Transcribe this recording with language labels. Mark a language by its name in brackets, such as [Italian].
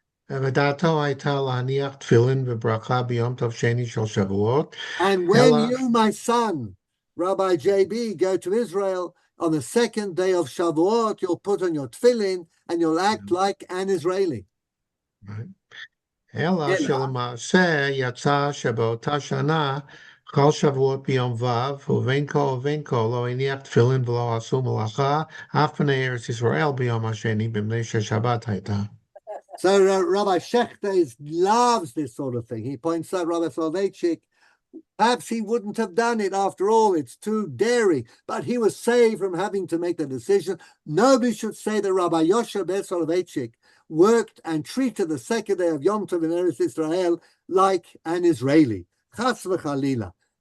[Hebrew] ודעתו הייתה להניח תפילין וברכה ביום טוב שני של שבועות. [English] And when you, my son, Rabbi JB, go to Israel on the second day of Shavuot, you'll put on your tefillin and you'll act like an Israeli. [Hebrew] אלא שלמעשה יצא שבאותה שנה כל שבועות ביום ו' ובין כה ובין כה לא הניח תפילין ולא עשו מלאכה אף בני ארץ ישראל ביום השני במפני ששבת הייתה. [English] So Rabbi Shechter loves this sort of thing. He points out Rabbi Soloveitchik, perhaps he wouldn't have done it after all. It's too daring. But he was saved from having to make the decision. Nobody should say that Rabbi Yoshe Ber Soloveitchik worked and treated the second day of Yom Tov in Eretz Israel like an Israeli. Chas v'chalila.